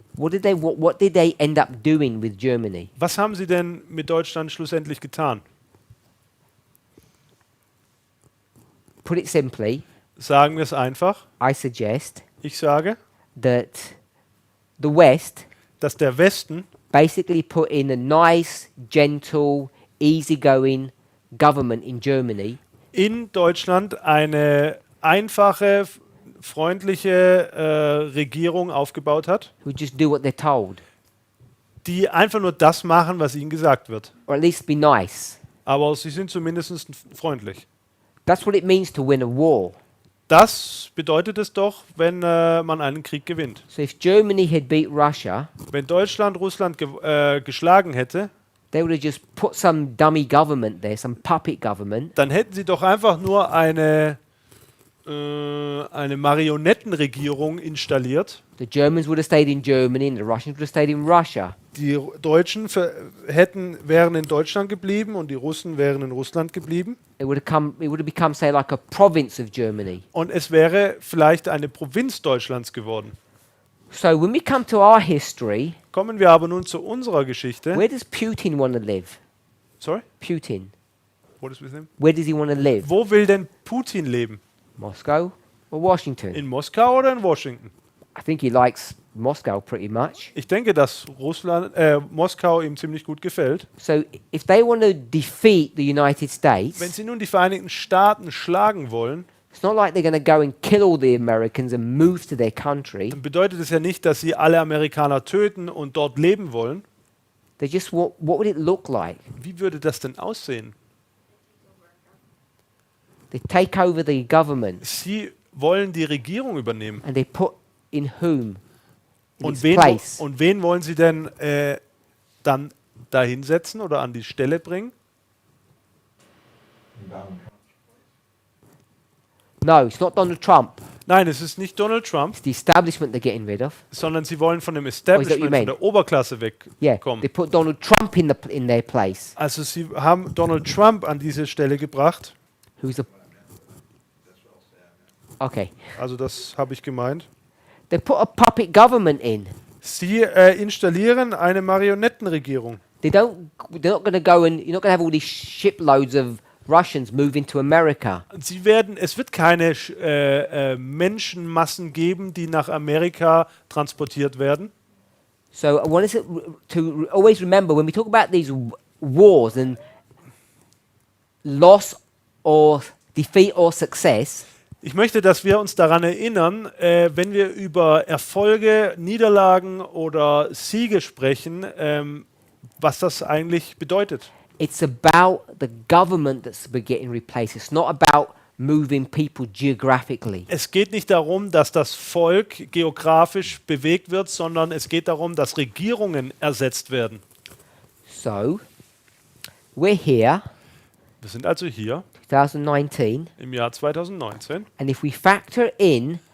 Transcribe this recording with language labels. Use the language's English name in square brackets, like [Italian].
[English] What did they end up doing with Germany? [German] Was haben sie denn mit Deutschland schlussendlich getan? [English] Put it simply, [German] Sagen wir es einfach. [English] I suggest [German] Ich sage, [English] that the West [German] dass der Westen [English] basically put in a nice, gentle, easygoing government in Germany, [German] in Deutschland eine einfache, freundliche Regierung aufgebaut hat, [English] who just do what they're told, [German] die einfach nur das machen, was ihnen gesagt wird. [English] or at least be nice. [German] Aber sie sind zumindest freundlich. [English] That's what it means to win a war. [German] Das bedeutet es doch, wenn man einen Krieg gewinnt. [English] So if Germany had beat Russia, [German] Wenn Deutschland Russland geschlagen hätte, [English] they would have just put some dummy government there, some puppet government, [German] dann hätten sie doch einfach nur eine Marionettenregierung installiert. [English] the Germans would have stayed in Germany and the Russians would have stayed in Russia. [German] Die Deutschen wären in Deutschland geblieben und die Russen wären in Russland geblieben. [English] It would have become, say, like a province of Germany. [German] Und es wäre vielleicht eine Provinz Deutschlands geworden. [English] So when we come to our history, [German] Kommen wir aber nun zu unserer Geschichte. [English] where does Putin want to live? Sorry? Putin. What is with him? Where does he want to live? [German] Wo will denn Putin leben? [English] Moscow or Washington? [German] In Moskau oder in Washington? [English] I think he likes Moscow pretty much. [German] Ich denke, dass Moskau ihm ziemlich gut gefällt. [English] So if they want to defeat the United States, [German] Wenn sie nun die Vereinigten Staaten schlagen wollen, [English] it's not like they're going to go and kill all the Americans and move to their country. [German] dann bedeutet es ja nicht, dass sie alle Amerikaner töten und dort leben wollen. [English] They just what would it look like? [German] Wie würde das denn aussehen? [English] They take over the government [German] Sie wollen die Regierung übernehmen. [English] and they put in whom? In [German] Und [English] its [German] wen, [English] place. [German] und wen wollen sie denn dann dahinsetzen oder an die Stelle bringen? [English] No, it's not Donald Trump. [German] Nein, es ist nicht Donald Trump, [English] It's the establishment they're getting rid of. [German] sondern sie wollen von dem [English] Oh, is that what you [German] Establishment, [English] mean? [German] von der Oberklasse [English] Yeah, [German] wegkommen. [English] they put Donald Trump in their place. [German] Also sie haben Donald Trump an diese Stelle gebracht. [English] Who's the Okay. [German] Also das habe ich gemeint. [English] They put a puppet government in. [German] Sie installieren eine Marionettenregierung. [English] They're not going to go and you're not going to have all these shiploads of Russians move into America. [German] Es wird keine Menschenmassen geben, die nach Amerika transportiert werden. [English] So I want us to always remember when we talk about these wars and loss or defeat or success, [German] Ich möchte, dass wir uns daran erinnern, wenn wir über Erfolge, Niederlagen oder Siege sprechen, was das eigentlich bedeutet. [English] it's about the government that's getting replaced. It's not about moving people geographically. [German] Es geht nicht darum, dass das Volk geografisch bewegt wird, sondern es geht darum, dass Regierungen ersetzt werden. [English] So, we're here, [German] Wir sind also hier [English] 2019, [German] im Jahr 2019 [English] and if we factor in